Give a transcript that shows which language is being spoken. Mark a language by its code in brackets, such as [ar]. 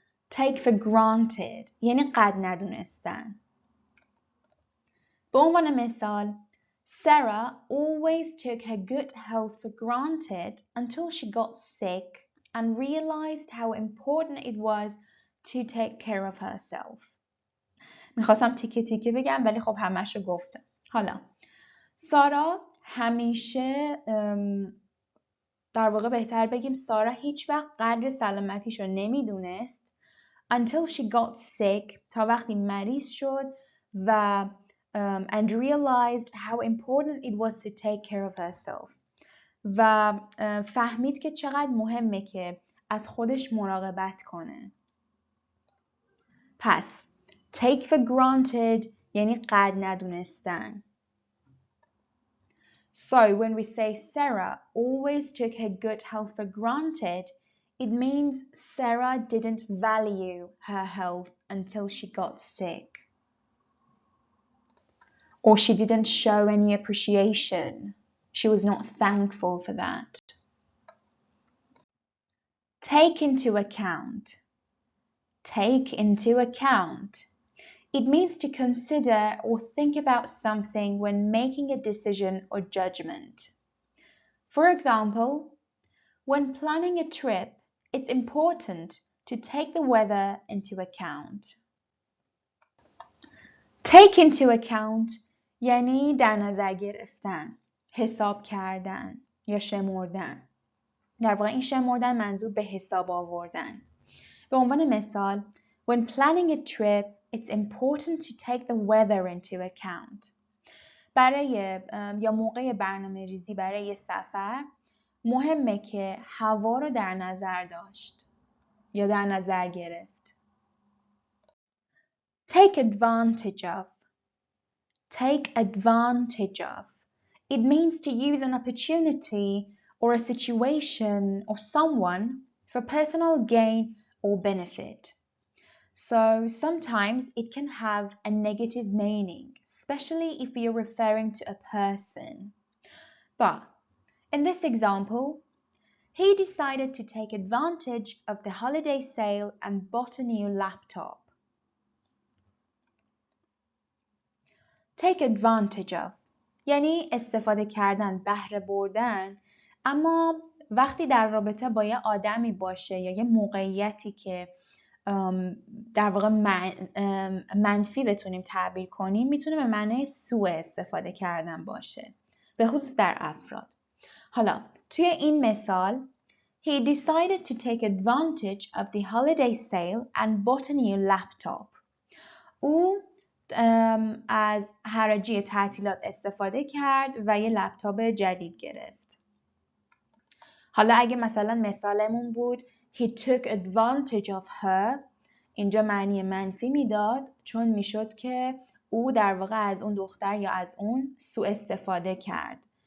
[en] take for granted [fa] یعنی قد ندونستن. به عنوان مثال [en] Sarah always took her good health for granted until she got sick and realized how important it was to take care of herself. [fa] میخواستم تیکه تیکه بگم ولی خب همش رو گفتم. حالا سارا همیشه در واقع بهتر بگیم سارا هیچ وقت قدر سلامتیش رو نمیدونست [en] until she got sick [fa] تا وقتی مریض شد و [en] and realized how important it was to take care of herself [fa] و فهمید که چقدر مهمه که از خودش مراقبت کنه. پس [en] take for granted [fa] یعنی قدر ندونستن. [en] So when we say Sarah always took her good health for granted, it means Sarah didn't value her health until she got sick. Or she didn't show any appreciation. She was not thankful for that. Take into account. Take into account. It means to consider or think about something when making a decision or judgment. For example, when planning a trip, it's important to take the weather into account. Take into account [fa] یعنی در نظر گرفتن، حساب کردن یا شمردن. در واقع این شمردن منظور به حساب آوردن. به عنوان مثال [en] When planning a trip, it's important to take the weather into account. [fa] برای یا موقع برنامه ریزی برای سفر مهمه که هوا رو در نظر داشت یا در نظر گرفت. [en] Take advantage of. Take advantage of. It means to use an opportunity or a situation or someone for personal gain or benefit. So sometimes it can have a negative meaning, especially if you're referring to a person. But in this example, he decided to take advantage of the holiday sale and bought a new laptop. Take advantage of [fa] یعنی استفاده کردن، بهره بردن، اما وقتی در رابطه با یه آدمی باشه یا یه موقعیتی که در واقع منفی بتونیم تعبیر کنیم میتونه به معنای سوء استفاده کردن باشه، به خصوص در افراد. حالا توی این مثال [en] He decided to take advantage of the holiday sale and bought a new laptop. [fa] او از حراجی تعطیلات استفاده کرد و یه لپتاپ جدید گرفت. حالا اگه مثلا مثالمون بود [en] He took advantage of her، [fa] اینجا معنی منفی میداد چون میشد که او در واقع از اون دختر یا از اون سوء استفاده کرد.